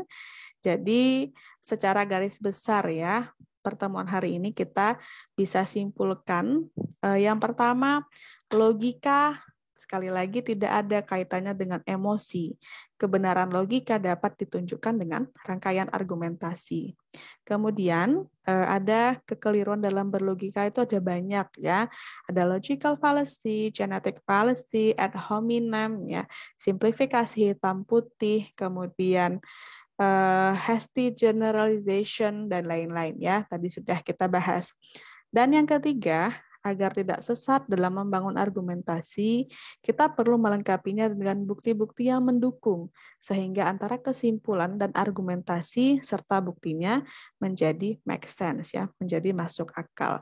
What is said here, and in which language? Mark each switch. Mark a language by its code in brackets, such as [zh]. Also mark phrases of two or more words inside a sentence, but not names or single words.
[id] Jadi secara garis besar ya, pertemuan hari ini kita bisa simpulkan yang pertama, logika sekali lagi tidak ada kaitannya dengan emosi. Kebenaran logika dapat ditunjukkan dengan rangkaian argumentasi. Kemudian ada kekeliruan dalam berlogika itu ada banyak ya. [en] Ada logical fallacy, genetic fallacy, [la] ad hominem [id] ya, simplifikasi hitam putih, kemudian [en] hasty generalization [id] dan lain-lain ya. Tadi sudah kita bahas. Dan yang ketiga, agar tidak sesat dalam membangun argumentasi, kita perlu melengkapinya dengan bukti-bukti yang mendukung, sehingga antara kesimpulan dan argumentasi serta buktinya menjadi [en] make sense, [id] ya, menjadi masuk akal.